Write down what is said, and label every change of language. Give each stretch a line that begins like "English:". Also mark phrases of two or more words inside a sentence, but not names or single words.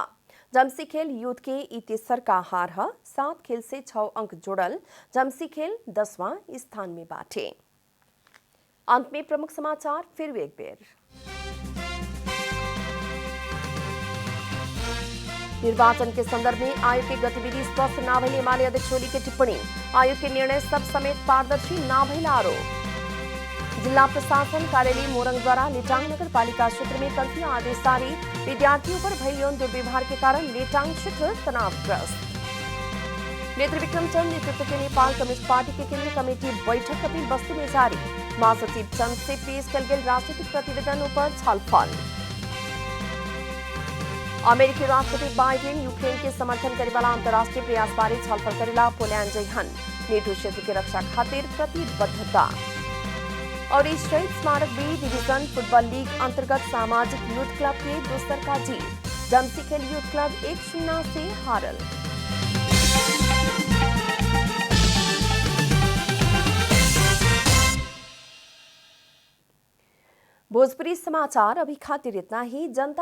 Bhojpuri: झमसीखेल यूथ के ई तेसर का हार है। 7 खेल से 6 अंक जोड़ल झमसीखेल 10वां स्थान में बाटे। अंत में प्रमुख समाचार फिर एक बेर। निर्वाचन के संदर्भ में आयोग की गतिविधि स्पष्ट न भइल एमाले अध्यक्ष ओली की टिप्पणी। आयोग के निर्णय सब समेत पारदर्शी न भइल आरोप। जिला प्रशासन कार्यालय मोरंग द्वारा लेटांग नगर पालिका क्षेत्र में कर्फ्यू आदेश जारी। विद्यार्थियों पर भइल यौन दुर्व्यवहार के कारण लेटांग क्षेत्र तनावग्रस्त। नेत्र विक्रम चंद नेतृत्व के नेपाल कम्युनिस्ट पार्टी के केंद्रीय कमेटी बैठक कपिल वस्तु में जारी। महासचिव चंद से पेश कल गेल राजनीतिक प्रतिवेदन पर छलफल। अमेरिकी राष्ट्रपति बाइडेन यूक्रेन के समर्थन करे वाला अंतर्राष्ट्रीय प्रयास बारे छलफल करेला पोलैंड जइहन। नेटो क्षेत्र के रक्षा खातिर प्रतिबद्धता। और इस शहीद स्मारक बी डिवीजन फुटबल लीग अंतर्गत सामाजिक यूथ क्लब के दोसर का जीत। झमसीखेल यूथ क्लब 1-0 से हारल। भोजपुरी समाचार अभी खातिर इतना ही।